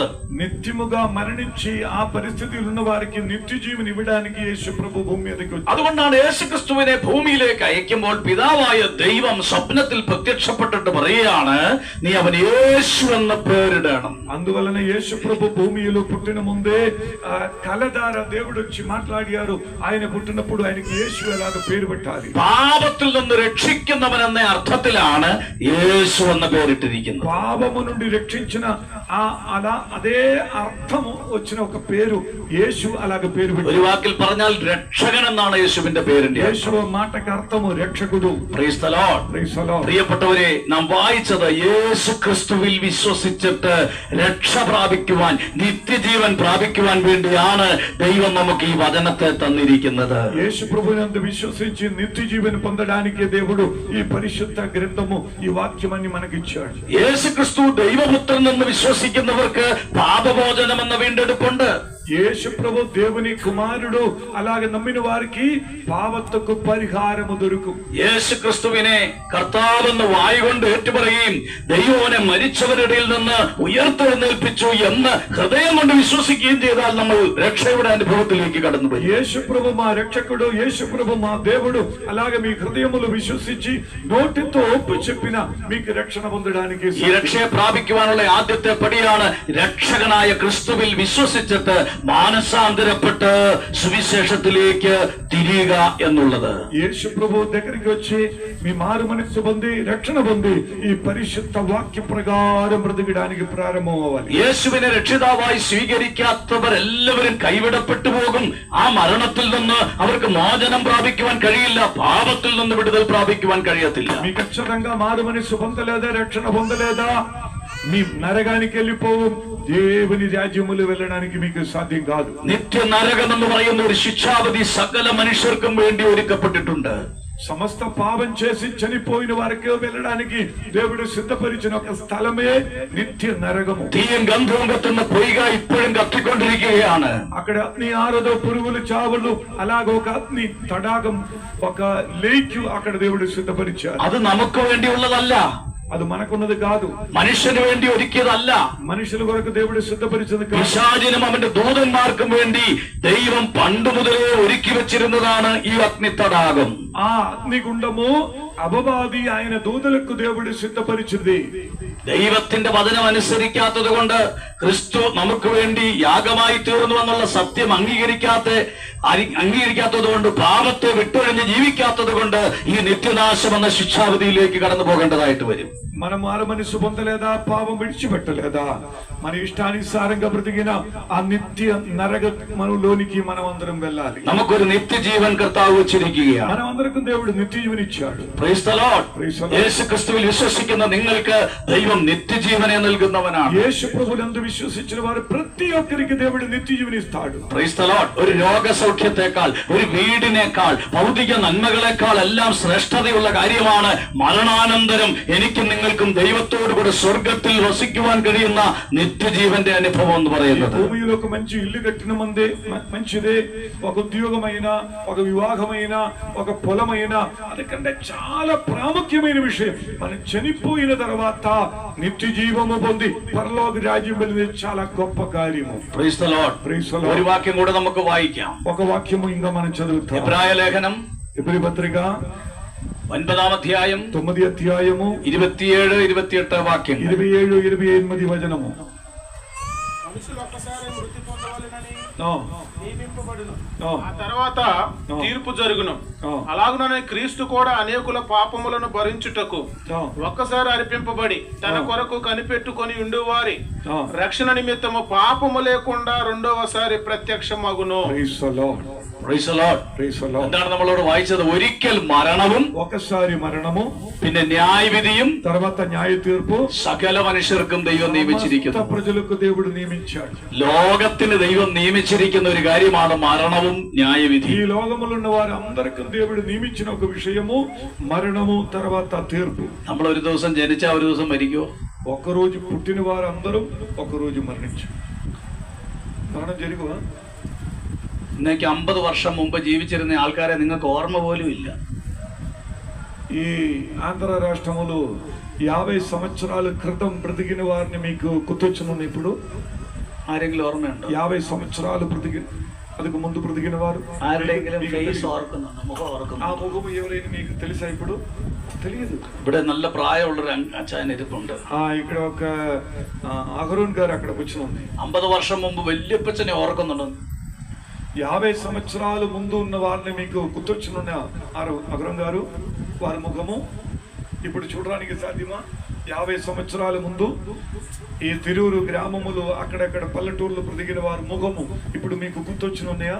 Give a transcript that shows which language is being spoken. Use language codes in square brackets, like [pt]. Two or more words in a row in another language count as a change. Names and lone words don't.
[te] నిత్యముగా మరణించి ఆ పరిస్థితిలో ఉన్న వారికి నిత్యజీవన్ ఇవ్వడానికి యేసు ప్రభు భూమి మీదకి వచ్చాడు. [ml] അതുകൊണ്ടാണ് യേശു ക്രിസ്തുവിനെ ഭൂമിയിലേക്ക് അയക്കുമ്പോൾ പിതാവായ ദൈവം സ്വപ്നത്തിൽ പ്രത്യക്ഷപ്പെട്ടിട്ട് പറയുകയാണ്, നീ അവൻ യേശു എന്ന പേരിടണം. [te] అందువలన యేసు ప్రభు భూమిలో పుట్టిన ముందే కల ద్వారా దేవుడు వచ్చి మాట్లాడారు, ఆయన పుట్టినప్పుడు ఆయనకి యేసు ఎలాగ పేరు పెట్టాలి. [ml] പാപത്തിൽ നിന്ന് രക്ഷിക്കുന്നവൻ എന്ന അർത്ഥത്തിലാണ് യേശു എന്ന പേരിട്ടിരിക്കുന്നത്. [te] పాపము నుండి రక్షించిన అదే అర్థము వచ్చిన ఒక పేరు యేసు అలాగ పేరు పెట్టారు. [ml] ഒരു വാക്കിൽ പറഞ്ഞാൽ രക്ഷകൻ എന്നാണ് യേശുവിന്റെ പേരിന്റെ. [te] యేసు మాటకి అర్థము రక్షకుడు. [en] Praise the Lord. Praise the Lord. [ml] പ്രിയപ്പെട്ടവരെ, നാം വായിച്ചത് യേശു ക്രിസ്തുവിൽ വിശ്വസിച്ചിട്ട് രക്ഷ പ്രാപിക്കുവാൻ, നിത്യജീവൻ പ്രാപിക്കുവാൻ വേണ്ടിയാണ് ദൈവം നമുക്ക് ഈ വചനത്തെ തന്നിരിക്കുന്നത്. [te] యేసు ప్రభువునందు విశ్వసించి నిత్యజీవన పొందడానికి దేవుడు ఈ పరిశుద్ధ గ్రంథము ఈ వాక్యమని మనకిచ్చాడు. [ml] യേശു ക്രിസ്തു ദൈവപുത്രൻ എന്ന് വിശ്വസിക്കുന്നവർക്ക് പാപമോചനം എന്ന വീണ്ടെടുപ്പുണ്ട്. [te] యేసు ప్రభు దేవుని కుమారుడు, అలాగే నమ్మిన వారికి పాపத்துக்கு పరిహారము దొరుకు. [ml] യേശു ക്രിസ്തുവിനെ കർത്താവെന്ന് വായുകൊണ്ട് ഏറ്റുപറയുകയും ദൈവം അവനെ മരിച്ചവരുടെ നിന്ന് ഉയർത്തെഴുന്നേൽപ്പിച്ചു എന്ന് ഹൃദയം കൊണ്ട് വിശ്വസിക്കുകയും ചെയ്താൽ നമ്മൾ രക്ഷയുടെ അനുഭവത്തിലേക്ക് കടന്നുപോയി. [te] యేసు ప్రభు మా రక్షకుడు, యేసు ప్రభు మా దేవుడు, అలాగే మీ హృదయములు విశ్వసించి నోటితో ఒప్పు చెప్పిన మీకు రక్షణ పొందడానికి [ml] ഈ രക്ഷയെ പ്രാപിക്കുവാനുള്ള ആദ്യത്തെ പടിയാണ് രക്ഷകനായ ക്രിസ്തുവിൽ വിശ്വസിച്ചിട്ട് മാനസാന്തരപ്പെട്ട് സുവിശേഷത്തിലേക്ക് തിരിയുക എന്നുള്ളത്. [te] యేసు ప్రభు దగ్గరికి వచ్చి మీ మారు మనస్సు పొంది రక్షణ పొంది ఈ పరిశుద్ధ వాక్య ప్రకారం బ్రతకడానికి ప్రారంభం అవ్వాలి. [ml] യേശുവിനെ രക്ഷിതാവായി സ്വീകരിക്കാത്തവർ എല്ലാവരും കൈവിടപ്പെട്ടു പോകും. ആ മരണത്തിൽ നിന്ന് അവർക്ക് മോചനം പ്രാപിക്കുവാൻ കഴിയില്ല, പാപത്തിൽ നിന്ന് വിടുതൽ പ്രാപിക്കുവാൻ കഴിയത്തില്ല. [te] మీ ఖచ్చితంగా మారు మనస్సు పొందలేదా, రక్షణ పొందలేదా, మీ నరకానికి వెళ్ళిపోവും. దేవుని రాజ్యములు వెళ్ళడానికి మీకు సాధ్యం కాదు. [ml] നിത്യ നരകം എന്ന് പറയുന്ന ഒരു ശിക്ഷാവധി സകല മനുഷ്യർക്കും വേണ്ടി ഒരുക്കപ്പെട്ടിട്ടുണ്ട്. [te] సమస్త పాపం చేసి చనిపోయిన వారికి వెళ్ళడానికి దేవుడు సిద్ధపరిచిన ఒక స్థలమే నిత్య నరకము. [ml] തീയും ഗന്ധവും കത്തുന്ന പൊയ്ക ഇപ്പോഴും കത്തിക്കൊണ്ടിരിക്കുകയാണ്. [te] అక్కడ అగ్ని ఆరదో, పురుగులు చావులు, అలాగే ఒక అగ్ని తడాగం, ఒక లేక్ అక్కడ దేవుడు సిద్ధపరిచారు. [ml] അത് നമുക്ക് വേണ്ടിയുള്ളതല്ല, [te] అది మనకున్నది కాదు, [ml] മനുഷ്യന് വേണ്ടി ഒരുക്കിയതല്ല. [te] మనుషుల కొరకు దేవుడు సిద్ధపరిచింది కాదు. [ml] പിശാചിനും അവന്റെ ദൂതന്മാർക്കും വേണ്ടി ദൈവം പണ്ട് മുതലേ ഒരുക്കി വെച്ചിരുന്നതാണ് ഈ അഗ്നിത്തടാകം. [te] ఆ అగ్నిగుండము అపవాది ఆయన దూతలకు దేవుడు సిద్ధపరిచింది. [ml] ദൈവത്തിന്റെ വചനം അനുസരിക്കാത്തത് കൊണ്ട് ക്രിസ്തു നമുക്ക് വേണ്ടി യാഗമായി തീർന്നു എന്നുള്ള സത്യം അംഗീകരിക്കാത്തത് കൊണ്ട്, പാപത്തെ വിട്ടൊഴിഞ്ഞ് ജീവിക്കാത്തത് കൊണ്ട് ഈ നിത്യനാശം എന്ന ശിക്ഷാവധിയിലേക്ക് കടന്നു പോകേണ്ടതായിട്ട് വരും. [te] మనం మారు మనసు పొందలేదా, పాపం విడిచిపెట్టలేదా, మన ఇష్టానుసారంగా బ్రతికిన ఆ నిత్య నరక మనలోనికి మనం అందరం వెళ్ళాలి. [ml] നമുക്കൊരു നിത്യജീവൻ കർത്താവ് വെച്ചിരിക്കുകയാണ്. [te] మనం అందరికీ దేవుడు నిత్యజీవని ఇచ్చాడు. [en] Praise the Lord. Praise the Lord. [ml] യേശു ക്രിസ്തുവിൽ വിശ്വസിക്കുന്ന നിങ്ങൾക്ക് ദൈവം നിത്യജീവനെ നൽകുന്നവനാണ്. [te] యేసు ప్రభువునందు విశ్వసించిన వారు ప్రతి ఒక్కరికి దేవుడు నిత్యజీవని ఇస్తాడు. [en] Praise the Lord. [ml] ഒരു രോഗസൗഖ്യത്തെക്കാൾ, ഒരു വീടിനേക്കാൾ, ഭൗതിക നന്മകളെക്കാൾ എല്ലാം ശ്രേഷ്ഠതയുള്ള കാര്യമാണ് മരണാനന്തരം എനിക്കും നിങ്ങൾക്കും ദൈവത്തോടു കൂടെ സ്വർഗത്തിൽ വസിക്കുവാൻ കഴിയുന്ന నిత్యజీవന്റെ అనుభవం എന്ന് പറയുന്നത്. [te] భూమిలో ఒక మంచి ఇల్లు కట్టిన మంచిదే, ఒక ఉద్యోగమైన, ఒక వివాహమైన, ఒక పొలమైన, అదికంటే చాలా ప్రాముఖ్యమైన విషయం మనం చనిపోయిన తర్వాత నిత్య జీవము పొంది పరలోక రాజ్యం వెళ్ళింది చాలా గొప్ప కార్యము. [en] Praise the Lord. Praise the Lord. [ml] ഒരു വാക്യം കൂടെ നമുക്ക് വായിക്കാം. [te] ఒక వాక్యము ఇంకా మనం చదువుతాం. [ml] എബ്രായ ലേഖനം [te] ఎబ్రీ పత్రిక 9వ అధ్యాయం 9వ అధ్యాయము 27-28 వాక్యం. 27-28 వచనము. మనుషులు ఒక్కసారి మృతి పొందవలెనని ఆ నియమింపబడును, ఆ ఆ తర్వాత తీర్పు జరుగును. ఆ. అలాగుననే క్రీస్తు కూడా అనేకుల పాపములను భరించుటకు ఆ. ఒక్కసారి అర్పింపబడి తన కొరకు కనిపెట్టుకొని ఉండువారి ఆ. రక్షణ నిమిత్తము పాపము లేకుండా రెండవసారి ప్రత్యక్షమగును. [en] Praise the Lord. Praise the Lord. Praise the Lord. [ml] എന്താണ് നമ്മളോട് വായിച്ചത്? ഒരിക്കൽ മരണവും [te] ఒకసారి మరణము, [ml] പിന്നെ ന്യായവിധിയും [te] తర్వాత న్యాయ తీర్పు [ml] സകല മനുഷ്യർക്കും ദൈവം നിയമിച്ചിരിക്കുന്നു. [te] ప్రజలకు దేవుడు నియమించాడు. [ml] ലോകത്തിന് ദൈവം നിയമിച്ചിരിക്കുന്ന ഒരു കാര്യമാണ് മരണവും ന്യായവിധി. [te] ఈ లోకములో ఉన్న వారు అందరికీ దేవుడు నియమించిన ఒక విషయము మరణము, తర్వాత తీర్పు. [ml] നമ്മൾ ഒരു ദിവസം ജനിച്ചാൽ ഒരു ദിവസം മരിക്കുമോ? [te] ఒకరోజు పుట్టిన వారు అందరూ ఒకరోజు మరణించారు. మరణం జరుగువా? [ml] ഇന്നേക്ക് 50 വർഷം മുമ്പ് ജീവിച്ചിരുന്ന ആൾക്കാരെ നിങ്ങൾക്ക് ഓർമ്മ പോലും ഇല്ല. [te] ఈ ఆంధ్ర రాష్ట్రములో 50 సంవత్సరాల క్రితం బ్రతికిన వారిని మీకు గుర్తొచ్చును. ఇప్పుడు [ml] ആരെങ്കിലും ഓർമ്മയുണ്ടോ? [te] 50 సంవత్సరాలు బ్రతికి అందుకు ముందు బ్రతికిన వారు [ml] ആരുടെയെങ്കിലും ഫേസ് ഓർക്കുന്നുണ്ടോ? മുഖം ఆ ഓർക്കുന്നുണ്ടോ? [te] ముఖము ఎవరైనా మీకు తెలుసా? ఇప్పుడు తెలియదు. [ml] ഇവിടെ നല്ല പ്രായമുള്ളൊരു അച്ഛൻ ഇരിപ്പുണ്ട്. [te] ఇక్కడ ఒక అగరూన్ గారు అక్కడ వచ్చిన [ml] 50 വർഷം മുമ്പ് വല്യപ്പച്ചനെ ഓർക്കുന്നുണ്ടോ? [te] 50 సంవత్సరాల ముందు ఉన్న వారిని మీకు గుర్తొచ్చిన అగరూన్ గారు వారి ముఖము ఇప్పుడు చూడడానికి సాధ్యమా? 50 సంవత్సరాల ముందు ఈ తిరూరు గ్రామములు అక్కడక్కడ పల్లెటూర్లు బ్రతికిన వారి ముఖము ఇప్పుడు మీకు గుర్తొచ్చిన ఉన్నాయా?